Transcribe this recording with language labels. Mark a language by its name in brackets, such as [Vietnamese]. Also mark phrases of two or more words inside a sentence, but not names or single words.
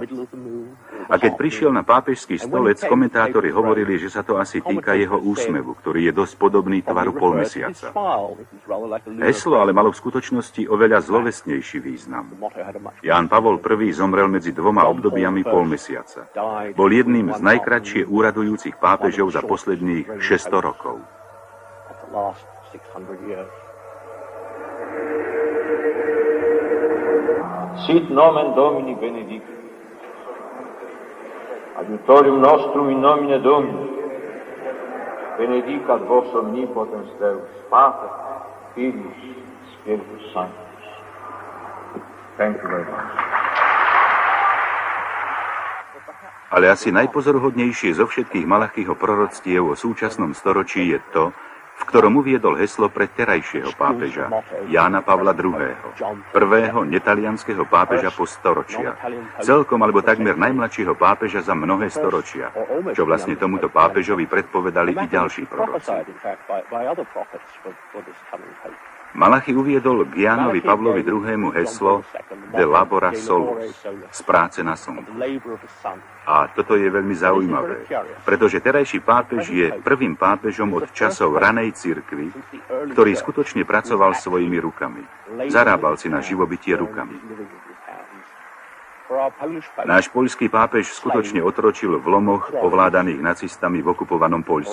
[Slovak] A keď prišiel na pápežský stolec, komentátori hovorili, že sa to asi týka jeho úsmevu, ktorý je dosť podobný tvaru polmesiaca. Heslo ale malo v skutočnosti oveľa zlovestnejší význam. Ján Pavol I zomrel medzi dvoma obdobiami polmesiaca. Bol jedným z najkratšie úradujúcich pápežov za posledných 600 rokov. [Latin] Sit nomen Domini benedictum. Adiutorium nostrum in nomine Domini. Benedicat vos omnipotens Deus, Pater, Filius, Spiritus Sanctus. [English] Thank you very much. [Slovak] Ale asi najpozoruhodnejšie zo všetkých Malachího proroctiev o súčasnom storočí je to, v ktorom uviedol heslo pre terajšieho pápeža, Jána Pavla II., prvého netalianského pápeža po storočia, celkom alebo takmer najmladšieho pápeža za mnohé storočia, čo vlastne tomuto pápežovi predpovedali i ďalší proroci. Malachy uviedol k Jánovi Pavlovi II. Heslo [Latin] De labora solus, [Slovak] z práce na slnku. A toto je veľmi zaujímavé, pretože terajší pápež je prvým pápežom od časov ranej cirkvi, ktorý skutočne pracoval svojimi rukami. Zarábal si na živobytie rukami. Náš poľský pápež skutočne otročil v lomoch ovládaných nacistami v okupovanom Poľsku.